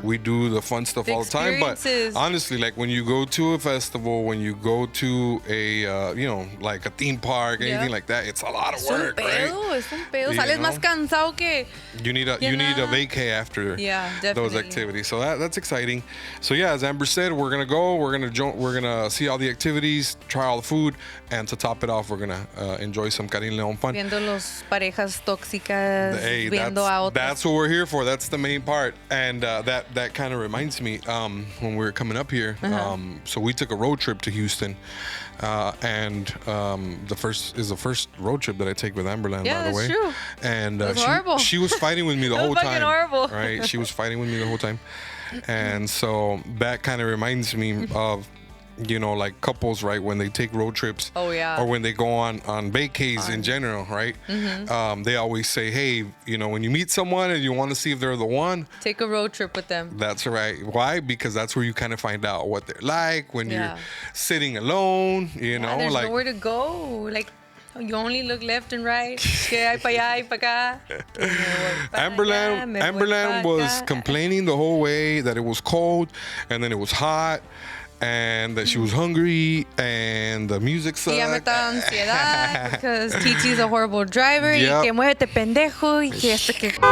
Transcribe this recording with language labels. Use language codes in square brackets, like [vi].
[en] We do the fun stuff all the time. But honestly, when you go to a festival, when you go to a like a theme park, anything like that, it's a lot of work, right? [es] Es un pedo. Sales más cansado que. [en] You need a vacay after those activities. So that's exciting. So yeah, as Amber said, we're gonna go. We're gonna see all the activities, try all the food, and to top it off, we're gonna enjoy some Carin Leon fun. [es] Viendo los parejas tóxicas, viendo a otras. [en] That's what we're here for. That's the main part. And that kind of reminds me when we were coming up here. So we took a road trip to Houston, and the first road trip that I take with Amberland, by the way. Yeah, that's true. And she was fighting with me the whole time. Horrible. Right? She was fighting with me the whole time, and so that kind of reminds me of. Like couples, right? When they take road trips, or when they go on vacays in general, right? They always say, hey, when you meet someone and you want to see if they're the one, take a road trip with them. That's right. Why? Because that's where you kind of find out what they're like when you're sitting alone. There's nowhere to go. You only look left and right. [es] Que hay para allá y para acá. [en] Amberland was complaining the whole way that it was cold and then it was hot. And that she was hungry, and the music sucked. [es] Y ya me estaba ansiedad, [en] because Titi's a horrible driver, [es] y que muévete pendejo, y que esto que...